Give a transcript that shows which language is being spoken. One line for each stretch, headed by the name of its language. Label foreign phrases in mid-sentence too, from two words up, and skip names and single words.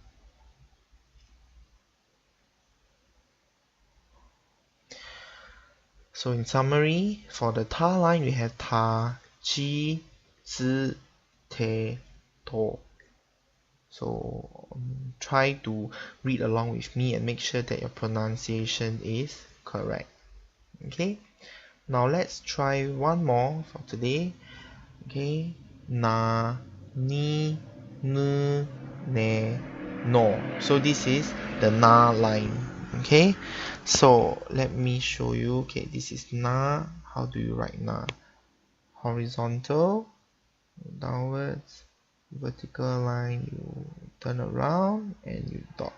English: So in summary, for the ta line, we have ta, chi, zi, te, to. So try to read along with me and make sure that your pronunciation is correct. Okay, now let's try one more for today. Okay, na, ni, nu, ne, no. So this is the na line. Okay, so let me show you. Okay, this is na. How do you write na? Horizontal, downwards, vertical line, you turn around and you dot.